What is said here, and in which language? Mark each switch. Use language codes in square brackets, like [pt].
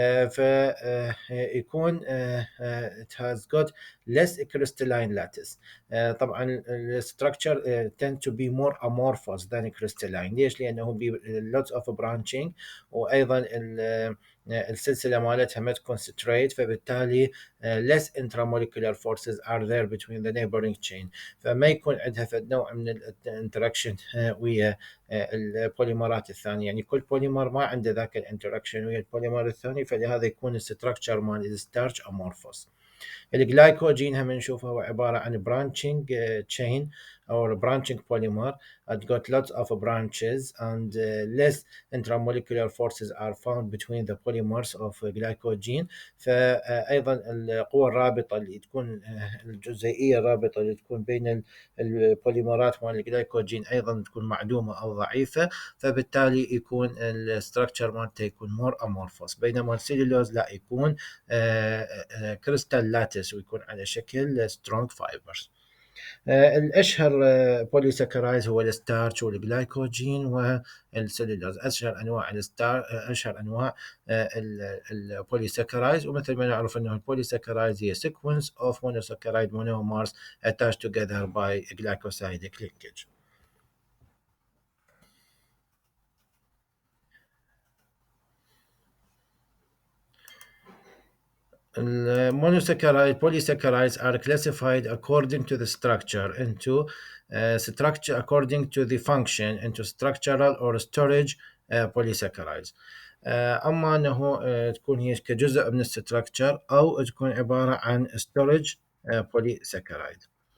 [en] فيكون it has got less crystalline lattice. [ar] طبعا الستراكشر [en] tend to be more amorphous than crystalline. [ar] ليش؟ لانه [en] lots of branching، [ar] وايضا السلسله مالتها ما تكون straight، فبالتالي [en] less intramolecular forces are there between the neighboring chain، [ar] فما يكون عندها نوع من الانتراكشن ويا البوليمرات الثانيه. يعني كل بوليمر ما عنده ذاك الانتراكشن ويا البوليمر الثاني، فلهذا يكون الستراكشر مال الستارش امورفوس. الجلايكوجين هم نشوفه هو عبارة عن [en] branching chain or branching polymer. It got lots of branches and less intramolecular forces are found between the polymers of glycogen. [ar] فأيضا القوى الرابطة اللي تكون الجزيئية الرابطة اللي تكون بين البوليمرات مال الجلايكوجين أيضا تكون معدومة أو ضعيفة، فبالتالي يكون الستراكشر مالته يكون [en] more amorphous. [ar] بينما السيلولوز لا، يكون كريستال لاتس ويكون على شكل سترونج فايبرز. الاشهر بوليساكرايز هو الستارش والجلايكوجين والسلولوز، اشهر انواع اشهر انواع البوليساكرايز. ومثل ما نعرف انه البوليساكرايز هي [en] sequence of monosaccharide monomers attached together by glycosidic linkage. Monosaccharide polysaccharides are classified according to the structure into structure according to the function into structural or storage polysaccharides. [ar] اما انه تكون هي كجزء من الستراكشر او تكون عباره عن storage polysaccharides.